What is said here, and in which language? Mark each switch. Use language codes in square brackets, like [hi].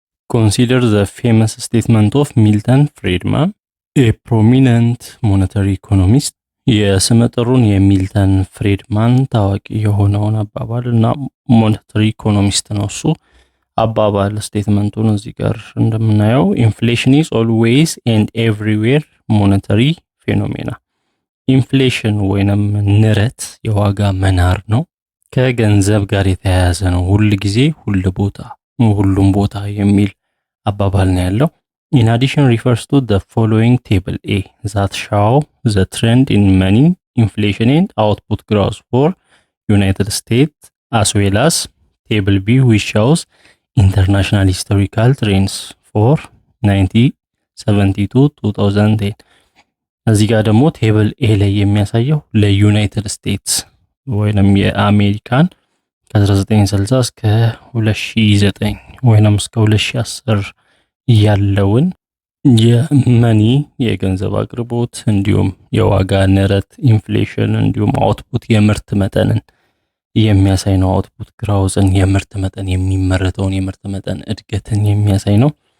[en] Consider the famous statement of Milton Friedman, a prominent monetary economist. [am] የስመጥሩን የሚልተን ፍሬድማን ታዋቂ የሆነውን አባባል እና ሞኔታሪ ኢኮኖሚስት ነው እሱ አባባል ስቴትመንቱን እዚህ ጋር እንደምናየው [en] inflation is always and everywhere monetary phenomena. [am] ኢንፍሌሽን ወይንም ንረት የዋጋ መናር ነው፣ ከገንዘብ ጋር የተያያዘ ነው፣ ሁሉ ጊዜ ሁሉም ቦታ የሚል አባባል ነው ያለው። [en] In addition refers to the following table A that show the trend in money, inflation and output growth for United States, as well as table B which shows international historical trends for 1972 2010. [am] እዚህ ጋር ደግሞ ቴብል ኤ ላይ የሚያሳየው ለዩናይትድ ስቴትስ ወይንም የአሜሪካን ከ1960 እስከ 2009 ወይንም እስከ 2010 ያለውን የመኒ የገንዘብ አቅርቦት እንዲሁም የዋጋ ንረት ኢንፍሌሽን እንዲሁም አውትፑት የምርት መጠንን የሚያሳይ ነው። አውትፑት ግሮዝን የምርት መጠን የሚመረተውን የምርት መጠን እድገትን የሚያሳይ ነው።